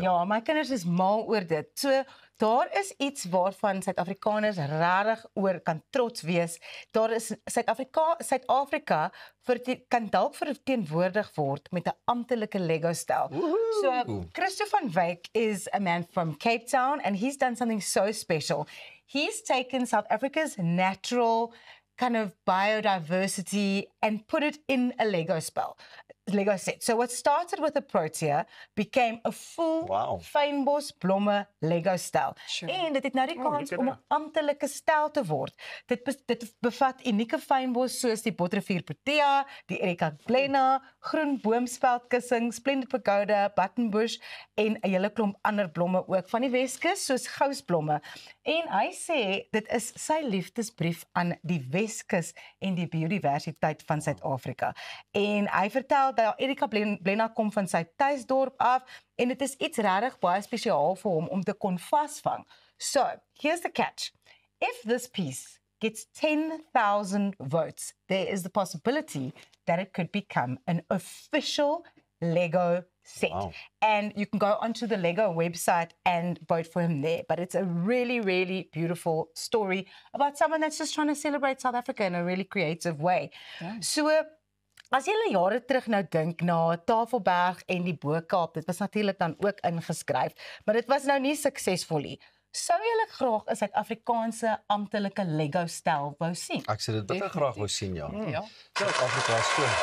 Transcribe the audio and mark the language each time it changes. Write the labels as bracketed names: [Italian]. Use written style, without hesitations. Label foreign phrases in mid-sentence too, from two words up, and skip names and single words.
[Afrikaans] Ja, my kinders is mal oor dit. So daar is iets waarvan Suid-Afrikaners regtig oor kan trots wees. Daar is Suid-Afrika kan dalk verteenwoordig word met 'n amptelike Lego stel. [English] So Christo van Wyk is a man from Cape Town and he's done something so special. He's taken South Africa's natural kind of biodiversity and put it in a Lego set. So what started with a Protea became a full [Afrikaans] fynbos blomme Lego stel. En dit het nou die kans om 'n amptelike stel te word. Dit bevat unieke fynbos soos die Botterivier Protea, die Erica Glena, groen boomspeldkussing, Splendid Pagoda, Buttonbush en 'n hele klomp ander blomme ook van die Weskus soos gousblomme. En hy sê dit is sy liefdesbrief aan die Weskus en die biodiversiteit van Suid-Afrika. En hy vertel dat Erica Glena kom van sy tuisdorp af en dit is iets regtig baie spesiaal vir hom om te kon vasvang. [English] So, here's the catch. If this piece gets 10,000 votes, there is the possibility that it could become an official Lego set. Wow. And you can go onto the Lego website and vote for him there. But it's a really, really beautiful story about someone that's just trying to celebrate South Africa in a really creative way. So, [Afrikaans] as julle jare terug nou dink na Tafelberg en die Bo-Kaap, dit was natuurlik dan ook ingeskryf, maar dit was nou nie suksesvol nie. Sou julle graag 'n Suid-Afrikaanse amptelike Lego stel wou sien? Ek sê dit bitter graag wou sien, ja. Ja. Suid-Afrika is so.